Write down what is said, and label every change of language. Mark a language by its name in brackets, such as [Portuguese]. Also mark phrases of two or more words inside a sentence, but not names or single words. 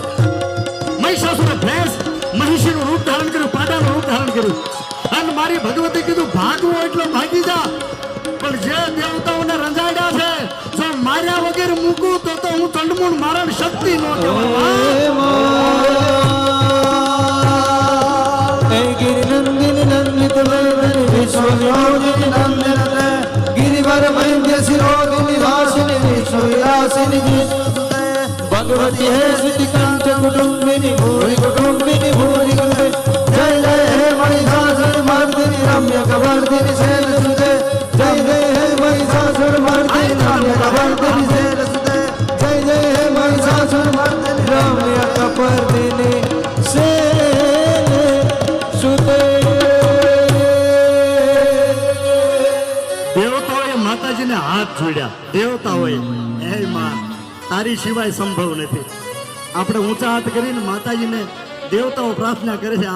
[Gujarati] મહિષાસુરે ભેંસ મહિષીનું રૂપ ધારણ કર્યું, પાડાનું રૂપ ધારણ કર્યું. અને મારી ભગવતી કીધું ભાગવું એટલે ભાગી જા. પણ જે દેવતાઓને રંજાડ્યા છે, જો માર્યા વગર મૂકું તો હું ચંડમૂળ મારણ શક્તિ નો કહેવાય. [Sanskrit] गिरिनंदिनी नंदित वेदनी विश्वयोगिनी नंदिनते गिरिवर वैद्य शिरोदिनी वासिनी विश्वविलासिनी विश्वसुते भगवती है सिद्धिकंठ कुटुंबिनी भूरि कुटुंबिनी भूरि गुरुते जय जय हे महिषासुर मर्दिनी रम्य कवर्दिनी शैलसुते जय जय हे महिषासुर मर्दिनी रम्य कवर्दिनी शैलसुते जय जय हे महिषासुर मर्दिनी रम्य कवर्दिनी [Gujarati] દેવતાઓએ માતાજીને હાથ જોડ્યા. દેવતાઓએ, હે માં, તારી સિવાય સંભવ નથી. આપણે ઊંચા હાથ કરીને માતાજીને દેવતાઓ પ્રાર્થના કરે છે.